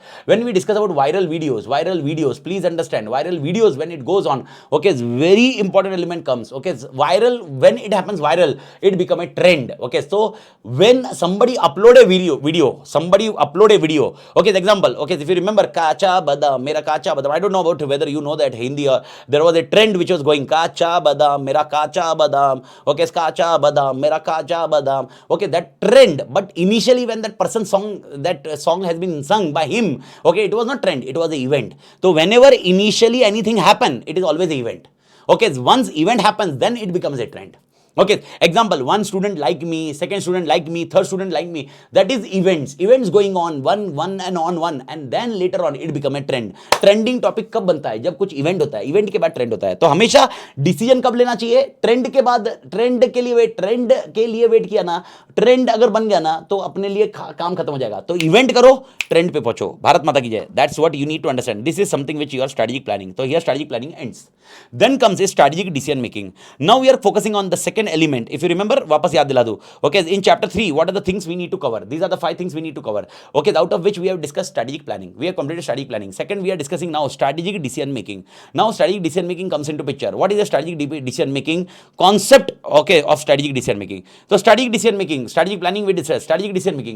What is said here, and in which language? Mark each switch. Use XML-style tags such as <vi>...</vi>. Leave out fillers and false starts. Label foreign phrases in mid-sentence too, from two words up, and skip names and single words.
<en>When we discuss about viral videos, please understand, viral videos, when it goes on, okay, very important element comes. Okay, viral, when it happens viral, it become a trend. Okay, so when somebody upload a video, okay, the example, okay, if you remember</en> <hi>कच्चा बादाम, मेरा कच्चा बादाम,</hi> <en>I don't know about whether you know that Hindi, or there was a trend which was going</en> <hi>कच्चा बादाम, मेरा कच्चा बादाम,</hi> <en>okay,</en> <hi>कच्चा बादाम, मेरा कच्चा बादाम,</hi> <en>okay, that trend. But initially when that song has been sung by him, okay, it was not trend, it was an event. So whenever initially anything happen, it is always an event. Okay, once event happens, then it becomes a trend. Okay, example, one student like me, second student like me, third student like me. That is events going on, one and then later on it become a trend. Trending topic</en> <hi>कब बनता है? जब कुछ event होता है, event के बाद trend होता है. तो हमेशा decision कब लेना चाहिए? Trend के बाद, trend के लिए wait किया ना, trend अगर बन गया ना, तो अपने लिए काम खत्म हो जाएगा. तो event करो, trend पे पहुंचो. भारत माता की जय.</hi> <en>That's what you need to understand. This is something which you are strategic planning. So here strategic planning ends. Then comes a strategic decision making. Now we are focusing on the second element. If you remember,</en> <hi>वापस याद दिला दूं.</hi> <en>Okay, in chapter 3, what are the things we need to cover? These are the 5 things we need to cover. Okay, out of which we have discussed strategic planning. We have completed strategic planning. Second, we are discussing now strategic decision making. Now strategic decision making comes into picture. What is the strategic decision making concept? Okay, of strategic decision making. So strategic decision making, strategic planning we discussed. Strategic decision making.</en>